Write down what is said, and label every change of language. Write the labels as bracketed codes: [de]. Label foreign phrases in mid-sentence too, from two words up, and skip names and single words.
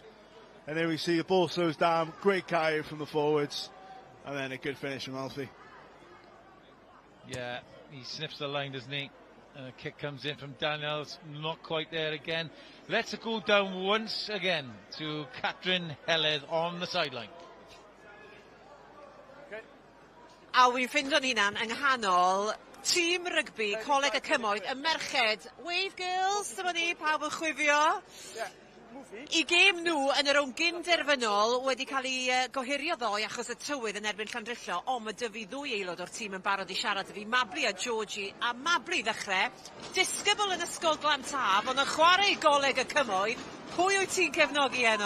[en] And then we see the ball slows down, great carry from the forwards, and then a good finish from Alfie. Yeah, he sniffs the line, doesn't he? Kick comes in from Daniels, not quite there again. Let's go down once again to Catrin Heledd on the sideline. [cy] A wy'n ffindo'n hunan yng nghanol tîm rygbi Coleg Y Cymoedd, y merched. [en] Wave girls, [cy] dyma ni, pawb yn chwifio. I gêm nhw yn yr o'n gyn-derfynol wedi cael ei gohirio ddoe achos y tywydd yn erbyn Llandrillo, ond mae dy fi ddwy aelod o'r tîm yn barod i siarad dy fi, Mabli a Georgie, a Mabli ddechrau, disgybl yn Ysgol Glantaf, ond yn chwarae i Coleg Y Cymoedd, pwy wyt ti'n cefnogi heno?